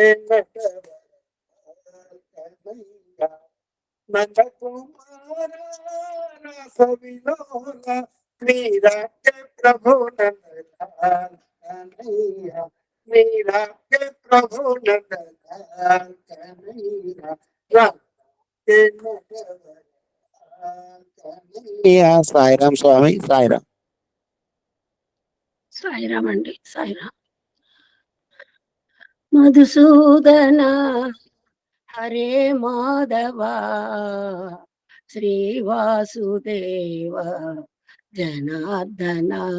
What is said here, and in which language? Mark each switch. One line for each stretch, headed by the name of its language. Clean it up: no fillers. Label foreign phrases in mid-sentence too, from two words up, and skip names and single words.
Hindi: नटवरलाल कन्हैया नंद कुमार रस विलोल मीरा के प्रभु नंदलाल कन्हैया मीरा के प्रभु नंदलाल कन्हैया राधा के नटवरलाल कन्हैया साईराम स्वामी साईराम
Telugu: సాయిరామ్ అండి సాయిరామ్ మధుసూదన హరే మాధవ శ్రీవాసుదేవ జనార్దన